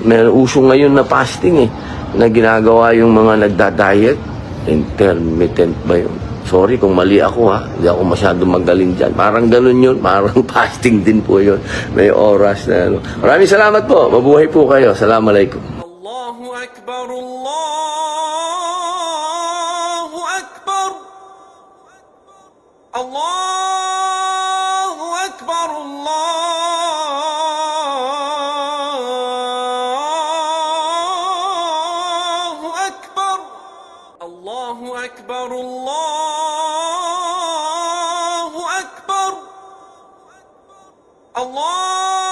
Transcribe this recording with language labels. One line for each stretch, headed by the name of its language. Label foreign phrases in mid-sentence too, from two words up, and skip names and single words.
Filipino: May uso ngayon na fasting na ginagawa yung mga nagda-diet. Intermittent ba yun? Sorry kung mali ako hindi ako masyadong magaling dyan. Parang ganun yun, parang fasting din po yun. May oras na ano. Maraming salamat po, mabuhay po kayo. Assalamualaikum.
Arabic: الله أكبر، الله أكبر، الله أكبر، الله أكبر، الله أكبر، الله أكبر، الله